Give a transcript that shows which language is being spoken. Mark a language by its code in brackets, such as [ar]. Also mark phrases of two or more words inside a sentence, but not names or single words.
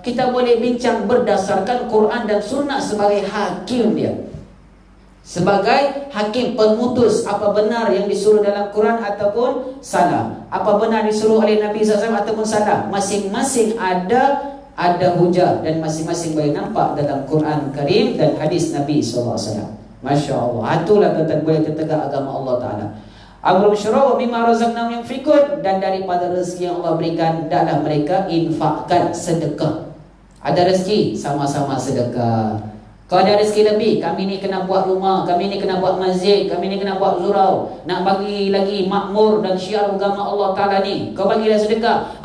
[ms] Kita boleh bincang berdasarkan Quran dan Sunnah sebagai hakim dia, sebagai hakim pemutus apa benar yang disuruh dalam Quran ataupun salah, apa benar disuruh oleh Nabi SAW ataupun salah. Masing-masing ada hujah dan masing-masing boleh nampak dalam Quran Karim dan hadis Nabi SAW. [ar] ما شاء الله. [ms] Itulah tuan-tuan boleh tegak agama Allah Ta'ala. [ar] أمرهم شورى ومما رزقناهم ينفقون, [ms] dan daripada rezeki yang Allah berikan hendaklah mereka infakkan, sedekah. Ada rezeki, sama-sama sedekah. Kau ada rezeki lebih, kami ni kena buat rumah, kami ni kena buat masjid, kami ni kena buat surau, nak bagi lagi makmur dan syiar agama Allah Ta'ala ni, kau bagilah sedekah.